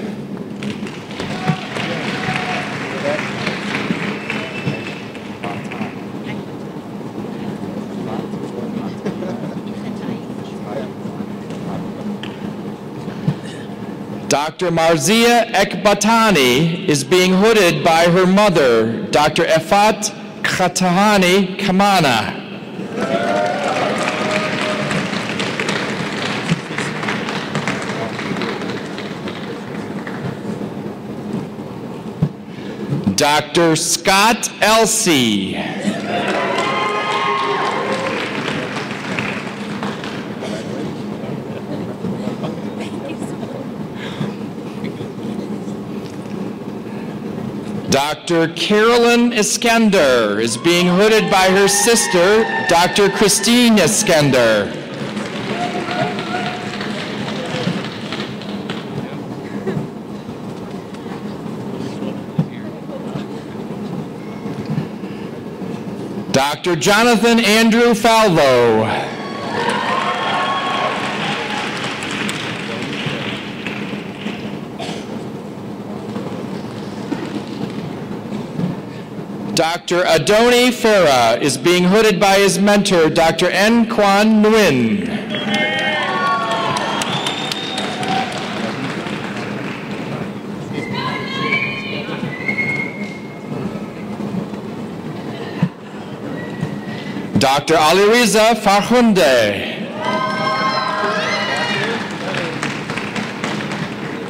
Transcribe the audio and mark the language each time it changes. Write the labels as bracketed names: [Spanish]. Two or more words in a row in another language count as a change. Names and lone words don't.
[English] Dr. Marzia Ekbatani is being hooded by her mother, Dr. Efat Khatahani Kamana. Dr. Scott Elsey. Dr. Carolyn Iskender is being hooded by her sister, Dr. Christine Iskender. Dr. Jonathan Andrew Falvo. Dr. Adoni Farah is being hooded by his mentor, Dr. N. Kwan Nguyen. Dr. Aliriza Farhunde.